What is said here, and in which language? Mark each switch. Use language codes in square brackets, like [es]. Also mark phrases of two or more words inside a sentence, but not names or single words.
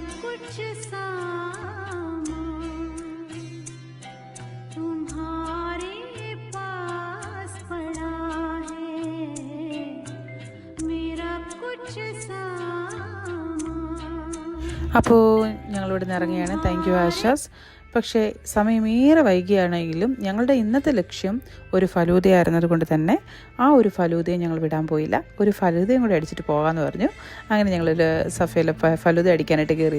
[hi] कुछ सामान तुम्हारे पास पड़ा है, मेरा कुछ [ml] അപ്പോൾ ഞങ്ങളിവിടെ നിന്ന് ഇറങ്ങിയാണ്. [en] thank you [ml] ആശാസ്. പക്ഷേ സമയമേറെ വൈകിയാണെങ്കിലും ഞങ്ങളുടെ ഇന്നത്തെ ലക്ഷ്യം ഒരു ഫലൂദയായിരുന്നത് കൊണ്ട് തന്നെ ആ ഒരു ഫലൂദയെ ഞങ്ങൾ വിടാൻ പോയില്ല. ഒരു ഫലൂദയും കൂടെ അടിച്ചിട്ട് പോകാമെന്ന് പറഞ്ഞു. അങ്ങനെ ഞങ്ങളൊരു സഫയിലെ ഫലൂദ അടിക്കാനായിട്ട് കയറിയിരിക്കുകയാണ്.